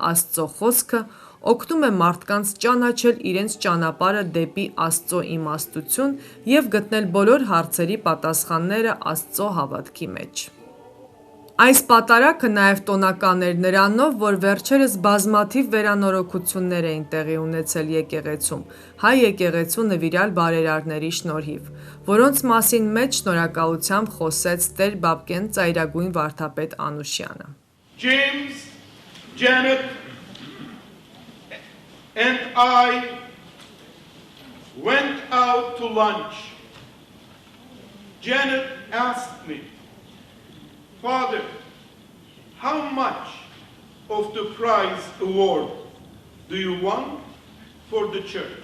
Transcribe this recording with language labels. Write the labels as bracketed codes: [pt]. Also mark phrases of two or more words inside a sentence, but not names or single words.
[hy] Աստծո խոսքը, օգնում է մարդկանց ճանաչել իրենց ճանապարհը դեպի Աստծո իմաստություն և գտնել բոլոր հարցերի պատասխանները Աստծո հավատքի մեջ։ Այս պատարագը նաև տոնական էր նրանով, որ վերջերս բազմաթիվ վերանորոգություններ էին տեղի ունեցել եկեղեցում, հայ եկեղեցու նվիրյալ բարերարների շնորհիվ, որոնց մասին մեծ շնորհակալությամբ խոսեց Տեր Papken ծայրագույն վարդապետ Anoushian-ը։ [en] James, Janet, and I went out to lunch. Janet asked me, Father, how much of the prize award do you want for the church?